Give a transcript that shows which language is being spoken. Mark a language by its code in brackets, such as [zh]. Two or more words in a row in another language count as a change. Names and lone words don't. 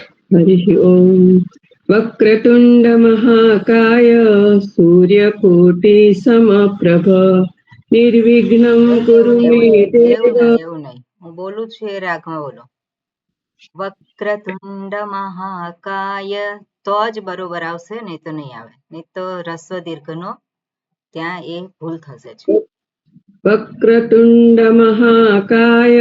[sa] हरिः ओम्। वक्रतुण्डमहाकाय सूर्यकोटिसमप्रभ निर्विघ्नं कुरु मे देव। [gu] એવું નહીં હું બોલું છું એ રાગમાં બોલો. [sa] વક્રતુંડ મહાકાય [gu] તો જ બરોબર આવશે, નહીં તો નહીં આવે. નહીં તો રસ્વ દીર્ઘનો ત્યાં એ ભૂલ થશે જ. [sa] વક્રતુંડમહાકાય